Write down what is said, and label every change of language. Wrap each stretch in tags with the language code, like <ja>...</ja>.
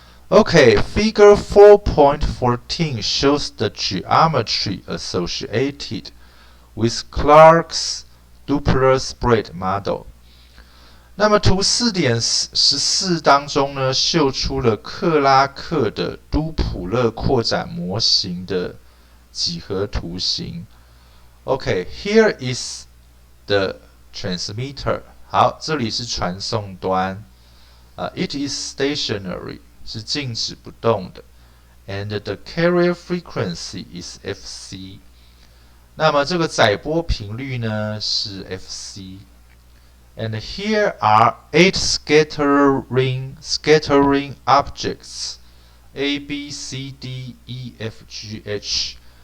<en>Okay, Figure 4.14 shows the geometry associated with Clark's Doppler spread model。</en> <zh>那么图 4.14 当中呢，秀出了克拉克的都普勒扩展模型的几何图形。</zh> <en>Okay, here is the transmitter。</en> <zh>好，这里是传送端。</zh> <en>It is stationary，</en> <zh>是静止不动的。</zh> <en>And the carrier frequency is Fc。</en> <zh>那么这个载波频率呢是 Fc。</zh> <en>And here are 8 scattering objects A, B, C, D, E, F, G, H。</en>